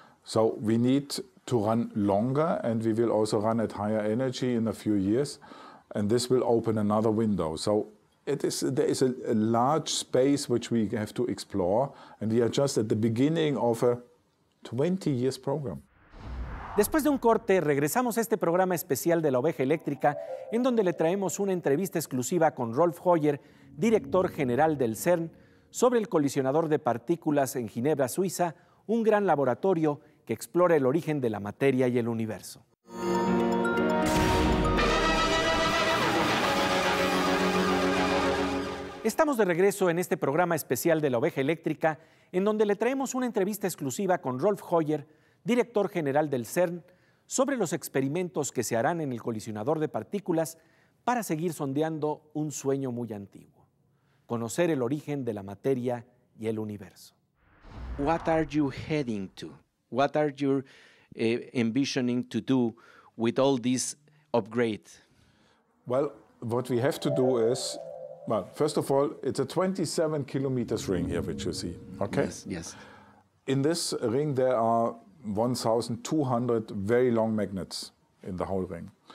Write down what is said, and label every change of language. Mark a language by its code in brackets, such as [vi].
[en] So we need to run longer, and we will also run at higher energy in a few years, and this will open another window. So there is a large space which we have to explore, and we are just at the beginning of a 20 years program. [es] Después de un corte, regresamos a este programa especial de la oveja eléctrica, en donde le traemos una entrevista exclusiva con Rolf Hoyer, director general del CERN, sobre el colisionador de partículas en Ginebra, Suiza, un gran laboratorio que explora el origen de la materia y el universo. Estamos de regreso en este programa especial de la oveja eléctrica, en donde le traemos una entrevista exclusiva con Rolf Hoyer, director general del CERN, sobre los experimentos que se harán en el colisionador de partículas para seguir sondeando un sueño muy antiguo: conocer el origen de la materia y el universo. [en] What are you heading to? What are you envisioning to do with all this upgrade? Well, what we have to do is, well, first of all, it's a 27 kilometers ring here, which you see, okay? Yes, yes. In this ring, there are 1,200 very long magnets in the whole ring.